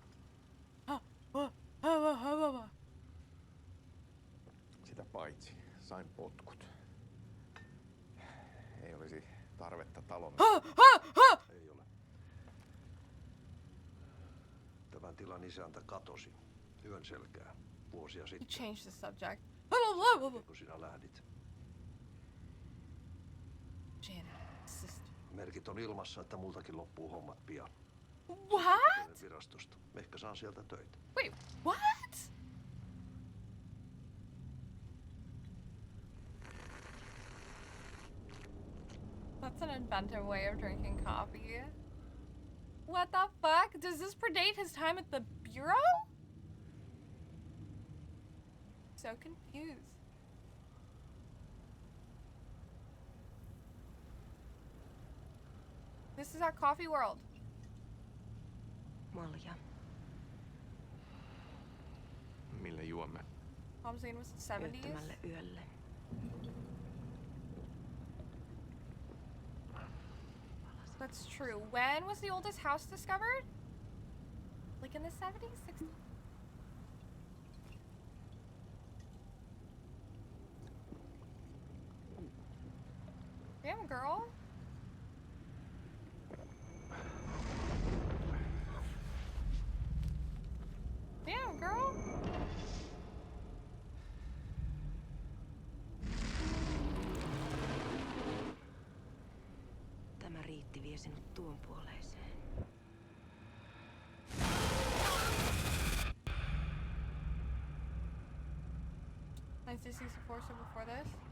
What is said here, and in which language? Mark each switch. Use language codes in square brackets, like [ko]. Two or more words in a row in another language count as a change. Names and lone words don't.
[fi] Sitä paitsi sain potkut. Ei olisi tarvetta talon. Ei ole. Tämän tilan isäntä katosi yön selkää vuosia [en] He [fi] sitten. [en] changed the subject. [fi] Kun sinä lähdit. [en] Janet, sister. [fi] Merkit on ilmassa, että multakin loppuu hommat pian. [en] What? [fi] Virastosta. Ehkä saan sieltä töitä. [en] Wait, what? That's an inventive way of drinking coffee. What the fuck? Does this predate his time at the Bureau? So confused. This is our coffee world. [fi] Malja. Millä juomme? [en] Homestead was the 70s. [fi] Yöttömälle yölle. [en] That's true. When was the oldest house discovered? Like in the 70s? 60s? Damn, girl. Damn, girl. [fi] Tämä riitti vie sinut tuon puoleiseen. [en] 1964, so before this.